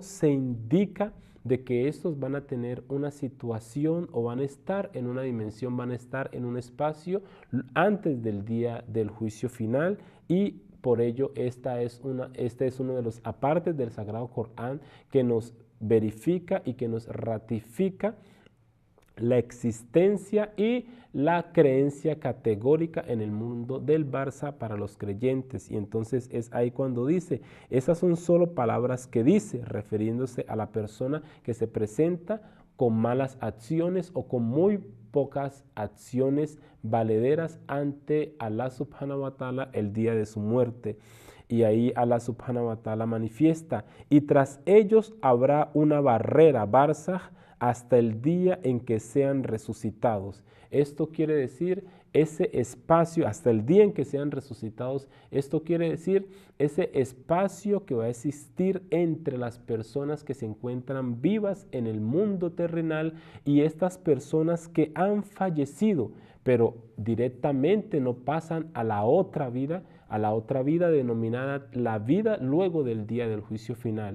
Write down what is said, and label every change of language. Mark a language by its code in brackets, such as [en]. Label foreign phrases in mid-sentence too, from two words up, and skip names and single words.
[es] se indica de que estos van a tener una situación o van a estar en una dimensión, van a estar en un espacio antes del día del juicio final, y por ello este es uno de los apartes del Sagrado Corán que nos verifica y que nos ratifica la existencia y la creencia categórica en el mundo del Barça para los creyentes. Y entonces es ahí cuando dice, esas son solo palabras que dice, refiriéndose a la persona que se presenta con malas acciones o con muy pocas acciones valederas ante Allah [ar] سبحانه وتعالى [es] el día de su muerte. Y ahí Allah [ar] سبحانه وتعالى [es] manifiesta: y tras ellos habrá una barrera, barzaj, hasta el día en que sean resucitados. Esto quiere decir ese espacio, hasta el día en que sean resucitados. Esto quiere decir ese espacio que va a existir entre las personas que se encuentran vivas en el mundo terrenal y estas personas que han fallecido, pero directamente no pasan a la otra vida denominada la vida luego del día del juicio final.